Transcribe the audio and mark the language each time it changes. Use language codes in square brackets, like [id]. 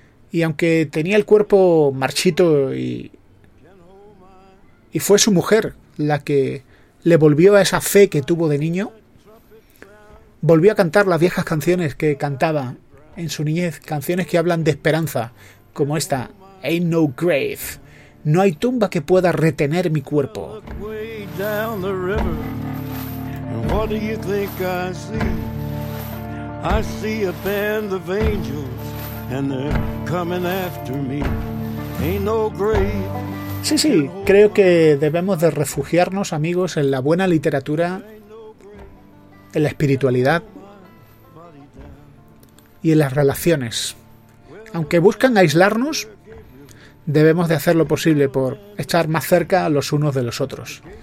[es] Y aunque tenía el cuerpo marchito y fue su mujer la que le volvió a esa fe que tuvo de niño, volvió a cantar las viejas canciones que cantaba en su niñez, canciones que hablan de esperanza, como esta: Ain't No Grave. No hay tumba que pueda retener mi cuerpo. [en] Way down the river, and what do you think I see? I see a band of angels, and they're coming after me. Ain't no grave. [es] Sí, sí, creo que debemos de refugiarnos, amigos, en la buena literatura, en la espiritualidad y en las relaciones. Aunque buscan aislarnos, debemos de hacer lo posible por estar más cerca los unos de los otros.